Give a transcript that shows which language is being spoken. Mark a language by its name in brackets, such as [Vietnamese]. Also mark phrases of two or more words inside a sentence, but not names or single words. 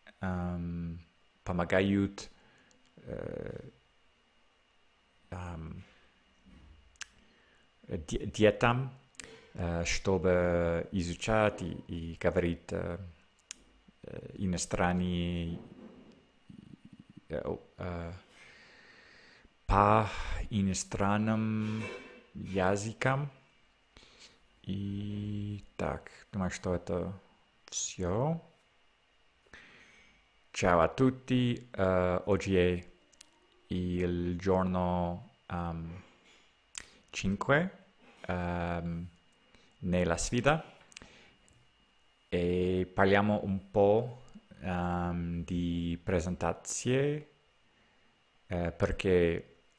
[Russian] помогают детям, чтобы изучать и говорить иностранные по иностранным языкам. И так, думаю, что это все. [Italian] Ciao a tutti, oggi è il giorno 5 nella sfida e parliamo un po' di presentazione, perché